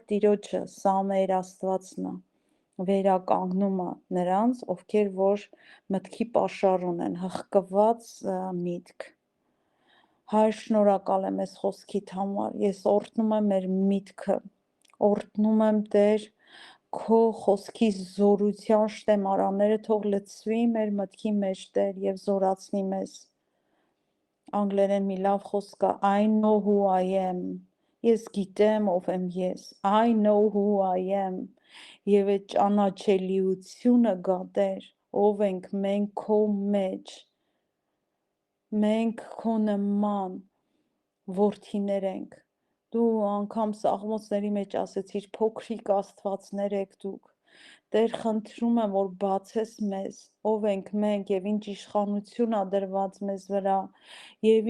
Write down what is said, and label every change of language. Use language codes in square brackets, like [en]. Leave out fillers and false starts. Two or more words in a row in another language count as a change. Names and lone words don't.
[hy] Տիրոջը, սա մեր Աստվածն է, վերականգնում է նրանց, ովքեր որ մտքի պաշար ունեն, հղկված միտք։ Հայր, շնորհակալ եմ այս խոսքիդ համար, ես օրհնում եմ մեր միտքը, օրհնում եմ Տեր, քո խոսքի զորության շտեմարանները թող լցվի մեր մտքի մեջ, Տեր, եւ զորացնի մեզ։ Անգլերեն մի լավ խոսք է, [en] I know who I am, [hy] ես գիտեմ ով եմ ես, [en] I know who I am, [hy] եւ այդ ճանաչելիությունը գա Տեր, ով ենք մենք քո մեջ, մենք քո նման որդիներ ենք, դու անգամ Սաղմոսների մեջ ասեցիր փոքրիկ աստվածներ եք դուք, Տեր խնդրում եմ, որ բացես մեզ, ով ենք մենք եւ ինչ իշխանություն ա դրված մեզ վրա, եւ